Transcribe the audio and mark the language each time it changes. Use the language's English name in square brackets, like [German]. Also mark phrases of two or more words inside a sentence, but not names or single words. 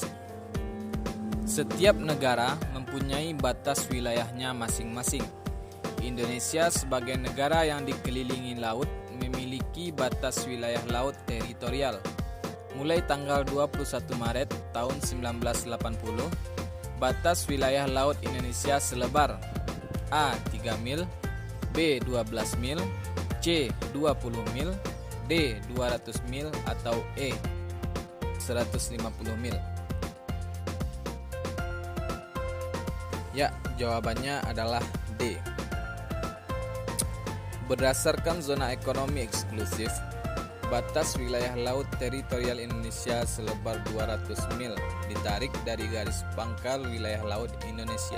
[Indonesian] Setiap negara mempunyai batas wilayahnya masing-masing. Indonesia sebagai negara yang dikelilingi laut memiliki batas wilayah laut teritorial. Mulai tanggal 21 Maret tahun 1980, batas wilayah laut Indonesia selebar A. 3 mil, B. 12 mil, C. 20 mil, D. 200 mil, atau E. 150 mil. Ya, jawabannya adalah D. Berdasarkan zona ekonomi eksklusif, batas wilayah laut teritorial Indonesia selebar 200 mil ditarik dari garis pangkal wilayah laut Indonesia.